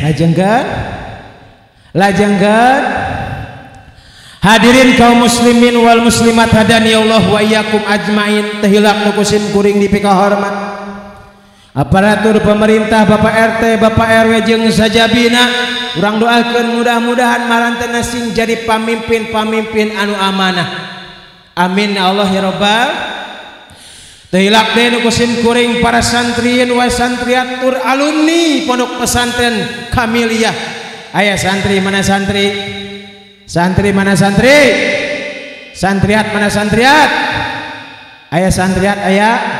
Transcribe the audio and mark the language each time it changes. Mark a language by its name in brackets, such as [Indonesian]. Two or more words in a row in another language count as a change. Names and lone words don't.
[Sundanese] lajengkeun hadirin kaum [Arabic] المسلمين والمسلمات هداني الله وإياكم أجمعين [Sundanese] teu hilap nu kusim kuring dipika hormat aparatur pemerintah Bapak RT Bapak RW jeung sajabina urang doakeun mudah-mudahan marantena sing jadi pamimpin anu amanah [Arabic] آمين يا الله يا رب [Sundanese] teu hilap deui nu kusim kuring para santriin wa santriatur alumni pondok pesantren Kamiliyah aya santri mana santri santri mana santri santriat mana santriat aya santriat aya